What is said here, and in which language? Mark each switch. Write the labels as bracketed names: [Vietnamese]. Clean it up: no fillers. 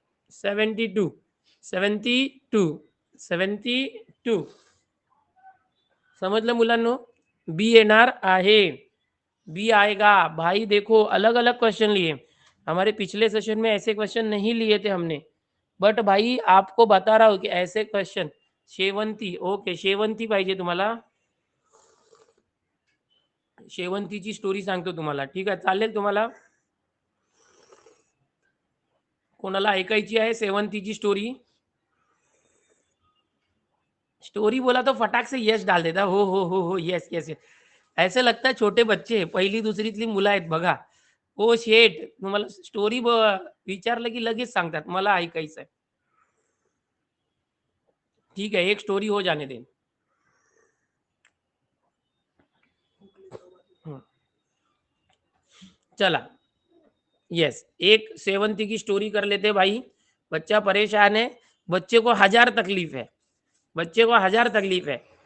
[Marathi] 72, 72, 72। समजलं मुलांनो? बी येणार आहे, [Hindi] बी आएगा भाई। देखो अलग अलग क्वेश्चन लिए, हमारे पिछले सेशन में ऐसे क्वेश्चन नहीं लिए थे हमने, बट भाई आपको बता रहा हूँ कि ऐसे क्वेश्चन। [Marathi] शेवंती, ओके, शेवंती पाहिजे तुम्हाला? शेवंतीची स्टोरी सांगतो तुम्हाला, ठीक आहे? चालेल तुम्हाला? कोणाला ऐकायची आहे शेवंतीची स्टोरी? [Hindi] स्टोरी बोला तो फटाक से यस डाल देता, हो यस यस यस। ऐसे लगता है छोटे बच्चे [Marathi] पहिली दुसरीतली मुलं आहेत बघा, ओ शेट तुम्हाला स्टोरी विचारलं की लगेच सांगतात मला ऐकायचं आहे। [Hindi] ठीक है, एक स्टोरी हो जाने दें। चला, यस, एक सेवंती की स्टोरी कर लेते भाई। बच्चा परेशान है, बच्चे को हजार तकलीफ है, बच्चे को हजार तकलीफ है।